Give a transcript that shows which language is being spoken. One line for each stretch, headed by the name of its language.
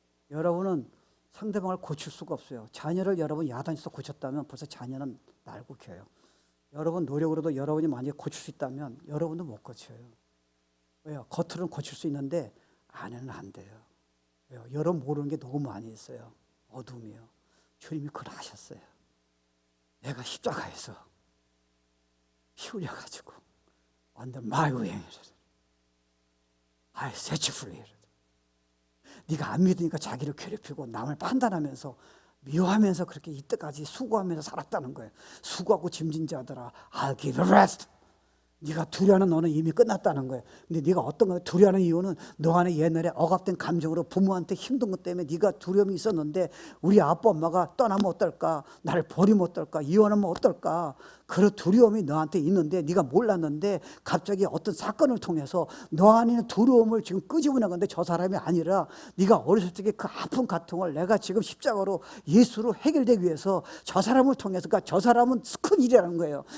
Korean: 여러분은 상대방을 고칠 수가 없어요. 자녀를 여러분 야단에서 고쳤다면 벌써 자녀는 날고 켜요. 여러분 노력으로도 여러분이 만약에 고칠 수 있다면 여러분도 못 고쳐요. 왜요? 겉으로는 고칠 수 있는데 안에는 안 돼요. 왜요? 여러분 모르는 게 너무 많이 있어요. 어둠이요. 주님이 그걸 하셨어요. 내가 십자가에서 피 흘려가지고
English: under my wing I set you free.
Korean: 네가 안 믿으니까 자기를 괴롭히고 남을 판단하면서 미워하면서 그렇게 이때까지 수고하면서 살았다는 거예요. 수고하고 짐진 자들아
English: I'll give you rest.
Korean: 네가 두려워하는 너는 이미 끝났다는 거예요. 근데 네가 어떤 거 두려워하는 이유는 너 안에 옛날에 억압된 감정으로 부모한테 힘든 것 때문에 네가 두려움이 있었는데 우리 아빠 엄마가 떠나면 어떨까? 나를 버리면 어떨까? 이혼하면 어떨까? 그런 두려움이 너한테 있는데 네가 몰랐는데 갑자기 어떤 사건을 통해서 너 안에 있는 두려움을 지금 끄집어낸 건데 저 사람이 아니라 네가 어렸을 적에 그 아픈 고통을 내가 지금 십자가로 예수로 해결되기 위해서 저 사람을 통해서 그러니까 저 사람은 큰 일이라는 거예요.